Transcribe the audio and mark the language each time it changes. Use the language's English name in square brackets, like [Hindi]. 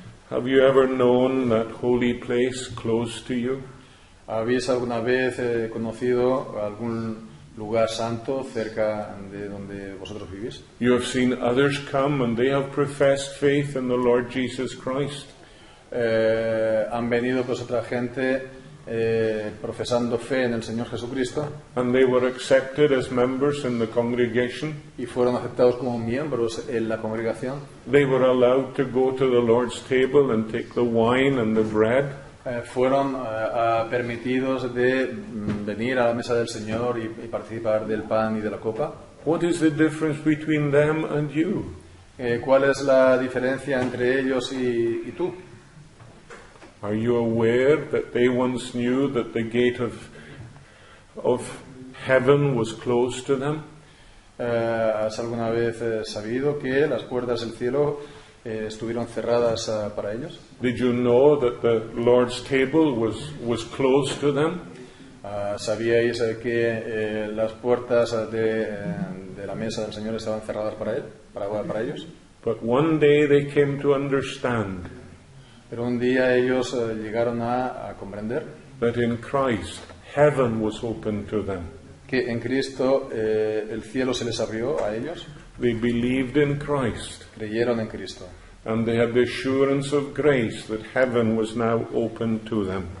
[English] Have you ever known that holy place close to you? [Spanish] ¿Habéis alguna vez conocido algún lugar santo cerca de donde vosotros vivís? [English] You have seen others come and they have professed faith in the Lord Jesus Christ. [Spanish] han venido pues otra gente profesando fe en el Señor Jesucristo [English] and they were accepted as members in the congregation. [Spanish] y fueron aceptados como miembros en la congregación. [English] They were allowed to go to the Lord's table and take the wine and the bread. [Spanish] Fueron permitidos de venir a la mesa del Señor y participar del pan y de la copa. [English] What is the difference between them and you? [Spanish] ¿Cuál es la diferencia entre ellos y tú? [English] Are you aware that they once knew that the gate of heaven was closed to them? [Spanish] ¿Has alguna vez sabido que las puertas del cielo estuvieron cerradas para ellos? [English] Did you know that the Lord's table was closed to them? [Spanish] ¿Sabíais que las puertas de la mesa del Señor estaban cerradas para ellos? [English] But one day they came to understand [Spanish] Pero un día ellos llegaron a comprender [English] that in Christ heaven was open to them. [Spanish] que en Cristo el cielo se les abrió a ellos. [English] They believed in Christ, [Spanish] Creyeron en Cristo [English] and they had the assurance of grace that heaven was now open to them.